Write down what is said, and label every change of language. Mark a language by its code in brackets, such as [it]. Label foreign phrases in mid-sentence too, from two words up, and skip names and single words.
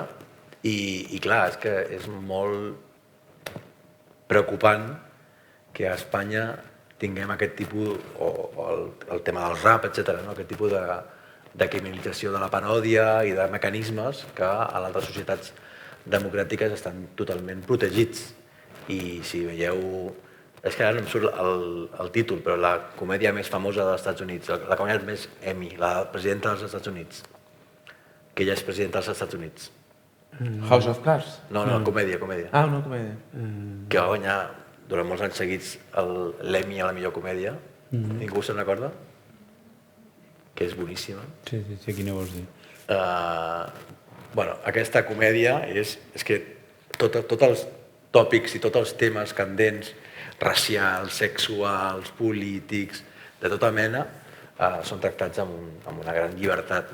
[ca] I clar, és que és molt preocupant que a Espanya tinguem aquest tipus, o el tema del rap, etc., aquest tipus de criminalització de la paròdia i de mecanismes que a les altres societats democràtiques estan totalment protegits. I si veieu... És que ara no em surt el títol, però la comèdia més famosa dels Estats Units, la comèdia més Emmy, la presidenta dels Estats Units, que ella és presidenta dels Estats Units. House of Cards? No, comèdia. Ah, una comèdia. Que va guanyar durant molts anys seguits l'Emmy a la millor comèdia. Ningú se'n recorda? Que és boníssima. Sí, quina vols dir? Aquesta comèdia és que tots els tòpics i tots els temes candents, racials, sexuals, polítics, de tota mena, són tractats amb una gran llibertat.